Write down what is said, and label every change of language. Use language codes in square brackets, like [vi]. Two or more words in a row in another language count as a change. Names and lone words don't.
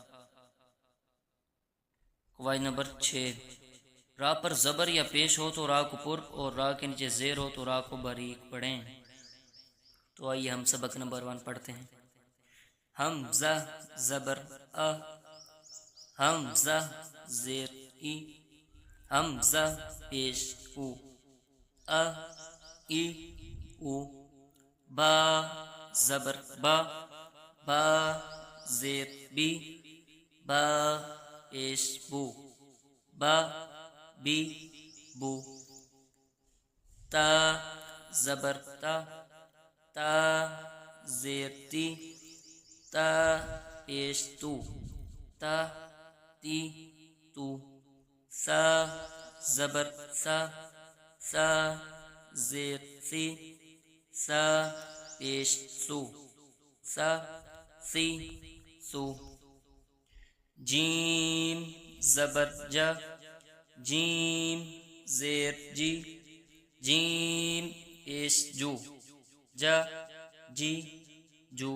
[ur] قواعد نمبر 6، را پر زبر یا پیش ہو تو را کو پر اور را کے نیچے زیر ہو تو را کو باریک پڑھیں۔ تو آئیے ہم سبق نمبر 1 پڑھتے ہیں۔ حمزہ زبر آ، حمزہ زیر ای، حمزہ پیش او، آ ای او، با زبر با، با زیر بی، با پیش بو، با بی بو، تا زبر تا، تا زیر تی، تا پیش تو، تا تی تو، سا زبر سا، سا زیر سی، سا پیش سو، سا سی سو، جیم زبر جا، جیم زیر جی، جیم پیش جو، جا جی جو،